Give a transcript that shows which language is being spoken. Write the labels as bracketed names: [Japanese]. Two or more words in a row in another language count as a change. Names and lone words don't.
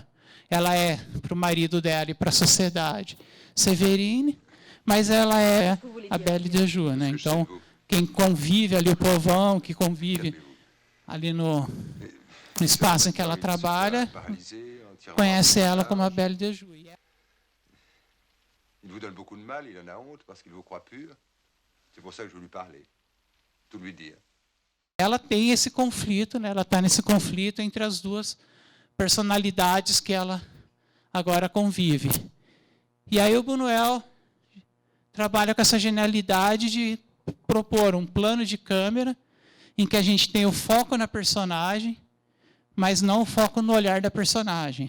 [Portuguese] Ela é, para o marido dela e para a sociedade, Severine, mas ela é a Belle de Joux, né? Então, quem convive ali, o povão, que convive ali no espaço em que ela trabalha, conhece ela como a Belle de Joux. [French] Il vous donne beaucoup de mal, il en a honte parce qu'il vous croit pur. C'est pour ça que je veux lui parler, tout lui dire. [Portuguese] Ela tem esse conflito, né? Ela está nesse conflito entre as duas personalidades que ela agora convive. E aí o Buñuel trabalha com essa genialidade de propor um plano de câmera em que a gente tem o foco na personagem, mas não o foco no olhar da personagem.